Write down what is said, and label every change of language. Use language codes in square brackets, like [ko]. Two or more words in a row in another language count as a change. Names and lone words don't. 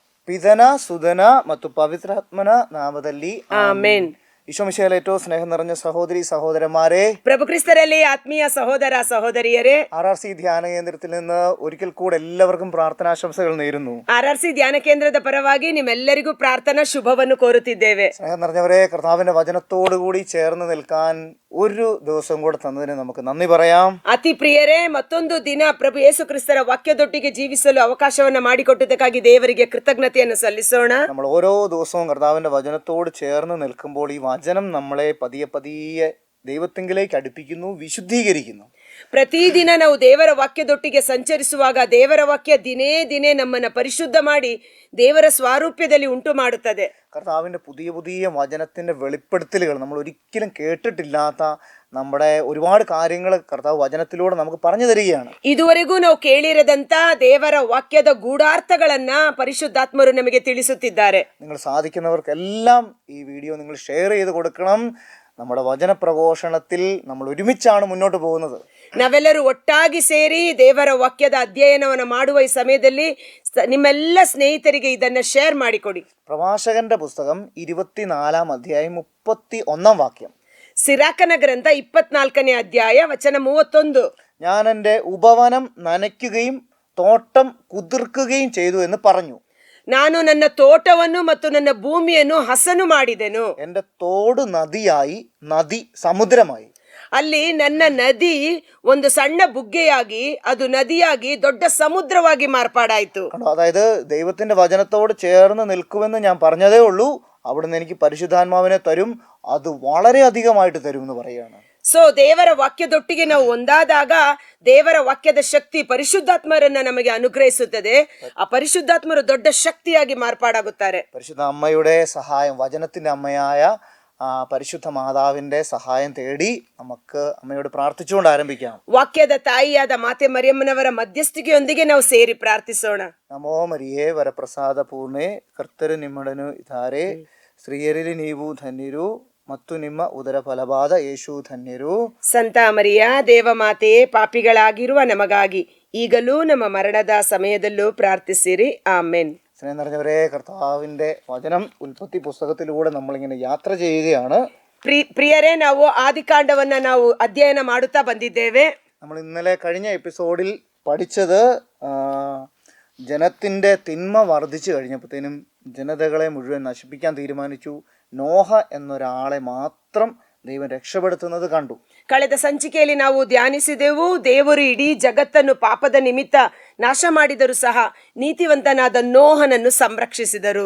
[kn] ಪಿತನ ಸುಧನ ಮತ್ತು ಪವಿತ್ರಾತ್ಮನ ನಾಮದಲ್ಲಿ ಆಮೆನ್. [ml] ഈശോ മിശിഹായിൽ ഏറ്റവും സ്നേഹം നിറഞ്ഞ സഹോദരി സഹോദരന്മാരെ, [kn] ಪ್ರಭು ಕ್ರಿಸ್ತರಲ್ಲಿ ಆತ್ಮೀಯ ಸಹೋದರ ಸಹೋದರಿಯರೇ, [ml] RRC ധ്യാന കേന്ദ്രത്തിൽ നിന്ന് ഒരിക്കൽ കൂടെ എല്ലാവർക്കും പ്രാർത്ഥനാശംസകൾ നേരുന്നു. [kn] RRC ധ്ಯಾನ ಕೇಂದ್ರದ ಪರವಾಗಿ ನಿಮ್ಮೆಲ್ಲರಿಗೂ ಪ್ರಾರ್ಥನಾ ಶುಭವನ್ನು ಕೋರುತ್ತಿದ್ದೇವೆ. [ml] സ്നേഹം നിറഞ്ഞവരെ, കർത്താവിന്റെ വചനത്തോടുകൂടി ചേർന്ന് നിൽക്കാൻ ഒരു ദിവസം കൂടെ തന്നതിന് നമുക്ക് നന്ദി പറയാം. [kn] ಅತಿ ಪ್ರಿಯರೇ, ಮತ್ತೊಂದು ದಿನ ಪ್ರಭು ಯೇಸು ಕ್ರಿಸ್ತರ ವಾಕ್ಯದೊಟ್ಟಿಗೆ ಜೀವಿಸಲು ಅವಕಾಶವನ್ನ ಮಾಡಿಕೊಟ್ಟದಕ್ಕಾಗಿ ದೇವರಿಗೆ ಕೃತಜ್ಞತೆಯನ್ನು ಸಲ್ಲಿಸೋಣ. [ml] നമ്മൾ ഓരോ ദിവസവും കർത്താവിന്റെ വചനത്തോട് ചേർന്ന് നിൽക്കുമ്പോൾ ഈ വചനം നമ്മളെ പതിയെ പതിയെ ദൈവത്തിങ്കിലേക്ക് അടുപ്പിക്കുന്നു, വിശുദ്ധീകരിക്കുന്നു. [kn] ಪ್ರತಿದಿನ ನಾವು ದೇವರ ವಾಕ್ಯದೊಟ್ಟಿಗೆ ಸಂಚರಿಸುವಾಗ ದೇವರ ವಾಕ್ಯ ದಿನೇ ದಿನೇ ನಮ್ಮನ್ನ ಪರಿಶುದ್ಧ ಮಾಡಿ ದೇವರ ಸ್ವಾರೂಪ್ಯದಲ್ಲಿ ಉಂಟು ಮಾಡುತ್ತದೆ. [ml] കർത്താവിന്റെ പുതിയ പുതിയ വചനത്തിന്റെ വെളിപ്പെടുത്തലുകൾ, നമ്മൾ ഒരിക്കലും കേട്ടിട്ടില്ലാത്ത നമ്മുടെ ഒരുപാട് കാര്യങ്ങൾ കർത്താവ് വചനത്തിലൂടെ നമുക്ക് പറഞ്ഞു തരികയാണ്. [kn] ಇದುವರೆಗೂ ನಾವು ಕೇಳಿರದಂತ ದೇವರ ವಾಕ್ಯದ ಗೂಢಾರ್ಥಗಳನ್ನ ಪರಿಶುದ್ಧಾತ್ಮರು ನಮಗೆ ತಿಳಿಸುತ್ತಿದ್ದಾರೆ. [ml] നിങ്ങൾ സാധിക്കുന്നവർക്കെല്ലാം ഈ വീഡിയോ നിങ്ങൾ ഷെയർ ചെയ്ത് കൊടുക്കണം. നമ്മുടെ വചന പ്രഘോഷണത്തിൽ നമ്മൾ ഒരുമിച്ചാണ് മുന്നോട്ട് പോകുന്നത്. [kn] ನಾವೆಲ್ಲರೂ ಒಟ್ಟಾಗಿ ಸೇರಿ ದೇವರ ವಾಕ್ಯದ ಅಧ್ಯಯನವನ್ನು ಮಾಡುವ ಈ ಸಮಯದಲ್ಲಿ ನಿಮ್ಮೆಲ್ಲ ಸ್ನೇಹಿತರಿಗೆ ಇದನ್ನ ಶೇರ್ ಮಾಡಿಕೊಡಿ. [ml] പ്രഭാഷകന്റെ പുസ്തകം 24-ാം അധ്യായം 31-ാം വാക്യം. [kn] ಸಿರಾಕನ ಗ್ರಂಥ 24ನೇ ಅಧ್ಯಾಯ ವಚನ 31. [ml] ഞാൻ എൻ്റെ ഉപവനം നനയ്ക്കുകയും തോട്ടം കുതിർക്കുകയും ചെയ്തു എന്ന് പറഞ്ഞു. [kn] ನಾನು ನನ್ನ ತೋಟವನ್ನು ಮತ್ತು ನನ್ನ ಭೂಮಿಯನ್ನು ಹಸನು ಮಾಡಿದೆನು. [ml] എൻ്റെ തോട് നദിയായി, നദി സമുദ്രമായി. [kn] ಅಲ್ಲಿ ನನ್ನ ನದಿ ಒಂದು ಸಣ್ಣ ಬುಗ್ಗೆಯಾಗಿ ಅದು ನದಿಯಾಗಿ ದೊಡ್ಡ ಸಮುದ್ರವಾಗಿ ಮಾರ್ಪಾಡಾಯಿತು. [ml] അതായത് ദൈവത്തിന്റെ വചനത്തോട് ചേർന്ന് നിൽക്കുമെന്ന് ഞാൻ പറഞ്ഞതേ ഉള്ളൂ, അവിടുന്ന് എനിക്ക് പരിശുദ്ധാത്മാവിനെ തരും, അത് വളരെ അധികമായിട്ട് തരും എന്ന് പറയുകയാണ്. [kn] ಸೊ ದೇವರ ವಾಕ್ಯದೊಟ್ಟಿಗೆ ನಾವು ಒಂದಾದಾಗ ದೇವರ ವಾಕ್ಯದ ಶಕ್ತಿ ಪರಿಶುದ್ಧಾತ್ಮರನ್ನ ನಮಗೆ ಅನುಗ್ರಹಿಸುತ್ತದೆ. ಆ ಪರಿಶುದ್ಧಾತ್ಮರು ದೊಡ್ಡ ಶಕ್ತಿಯಾಗಿ ಮಾರ್ಪಾಡಾಗುತ್ತಾರೆ. [ml] പരിശുദ്ധ അമ്മയുടെ സഹായം, വചനത്തിന്റെ അമ്മയായ പരിശുദ്ധ മാതാവിന്റെ സഹായം തേടി നമുക്ക് അമ്മയോട് പ്രാർത്ഥിച്ചുകൊണ്ട് ആരംഭിക്കാം. [kn] ವಾಕ್ಯದ ತಾಯಿಯಾದ ಮಾತೆ ಮರಿಯಮ್ಮನವರ ಮಧ್ಯಸ್ಥಿಕೆಯೊಂದಿಗೆ ನಾವು ಸೇರಿ ಪ್ರಾರ್ಥಿಸೋಣ. ನಮೋ ಮರಿಯೇ ವರಪ್ರಸಾದ ಪೂರ್ಣೆ, ಕರ್ತರು ನಿಮ್ಮೊಡನು ಇದ್ದಾರೆ, ಸ್ತ್ರೀಯರಲ್ಲಿ ನೀವು ಧನ್ಯರು ಮತ್ತು ನಿಮ್ಮ ಉದರ ಫಲವಾದ ಯೇಸು ಧನ್ಯರು. ಸಂತ ಮರಿಯ ದೇವಮಾತೆಯೇ, ಪಾಪಿಗಳಾಗಿರುವ ನಮಗಾಗಿ ಈಗಲೂ ನಮ್ಮ ಮರಣದ ಸಮಯದಲ್ಲೂ ಪ್ರಾರ್ಥಿಸಿರಿ. ಆಮೆನ್. [ml] സ്നേഹം നിറഞ്ഞവരെ, കർത്താവിന്റെ വചനം ഉൽപ്പത്തി പുസ്തകത്തിലൂടെ നമ്മളിങ്ങനെ യാത്ര ചെയ്യുകയാണ്. [kn] ಪ್ರಿಯರೇ, ನಾವು ಆದಿಕಾಂಡವನ್ನ ನಾವು ಅಧ್ಯಯನ ಮಾಡುತ್ತಾ ಬಂದಿದ್ದೇವೆ. [ml] നമ്മൾ ഇന്നലെ കഴിഞ്ഞ എപ്പിസോഡിൽ പഠിച്ചത് ജനത്തിന്റെ തിന്മ വർദ്ധിച്ചു കഴിഞ്ഞപ്പോഴത്തേനും ജനതകളെ മുഴുവൻ നശിപ്പിക്കാൻ തീരുമാനിച്ചു. നോഹ എന്നൊരാളെ മാത്രം ദൈവം രക്ഷപ്പെടുത്തുന്നത് കണ്ടു. [kn] ಕಳೆದ ಸಂಚಿಕೆಯಲ್ಲಿ ನಾವು ಧ್ಯಾನಿಸಿದೆವು, ದೇವರು ಇಡೀ ಜಗತ್ತನ್ನು ಪಾಪದ ನಿಮಿತ್ತ ನಾಶ ಮಾಡಿದರೂ ಸಹ ನೀತಿವಂತನಾದ ನೋಹನನ್ನು ಸಂರಕ್ಷಿಸಿದರು.